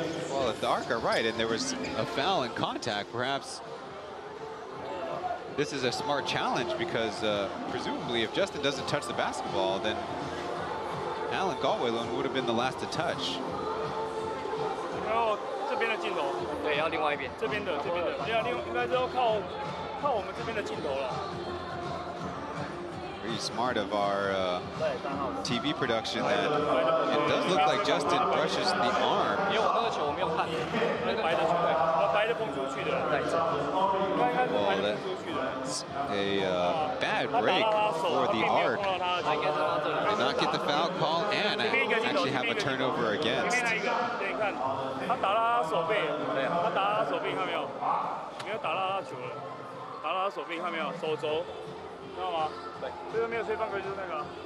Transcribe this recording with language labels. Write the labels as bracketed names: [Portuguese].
[English] Well, if the Arc are right and there was a foul in contact, perhaps this is a smart challenge because presumably if Justin doesn't touch the basketball, then Allen Pauian would have been the last to touch. [Chinese] 然后这边的镜头，对，要另外一边，这边的，应该是要靠我们这边的镜头了。 [English] Pretty smart of our TV production that it does look like Justin brushes the arm. [Chinese] 因为我那个球我没有看，那个白的球，白的蹦出去的，带着，应该是白的蹦出去的。 [English] A bad break for the Arc. Did not get the foul call and actually have a turnover against. [Chinese] 那个，对，你看，他打到他手背，对，他打到他手背，看没有？没有打到他球了，打到他手背，看没有？手肘，知道吗？对，这个没有吹犯规就是那个。